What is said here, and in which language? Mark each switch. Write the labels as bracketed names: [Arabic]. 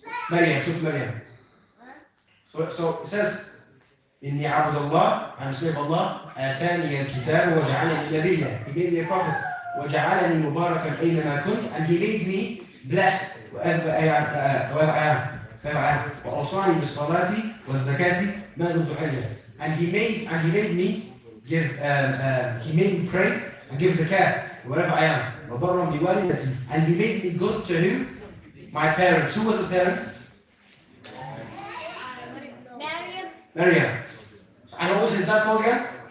[English] Maryam, Surah Maryam. So it says, [Arabic] إني عبد الله, [English] I'm a slave of Allah, [Arabic] آتاني الكتاب وجعلني نبيا. [English] He made me a prophet. [Arabic] وجعلني مباركا أينما كنت, [English] and He made me blessed wherever I am. [Arabic] وأوصاني بالصلاة والزكاة ما دمت حيا. [English] And He made me give, He made me pray and give zakat wherever I am. [Arabic] وبرا بوالدتي. [English] And He made me good to who? My parents. Who was the parent? Maryam. And what was his dad called again?